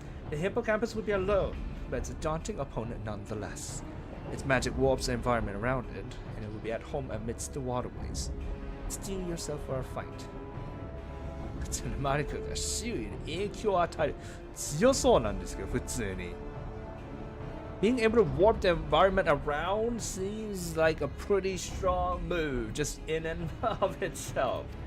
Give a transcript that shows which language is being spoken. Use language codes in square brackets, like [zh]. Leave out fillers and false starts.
[en] The hippocampus would be alone, but it's a daunting opponent nonetheless. Its magic warps the environment around it, and it will be at home amidst the waterways. Steel yourself for a fight. [ja] マリクが周囲に影響を与える強そうなんですけど、普通に。 [en] Being able to warp the environment around seems like a pretty strong move, just in and of itself.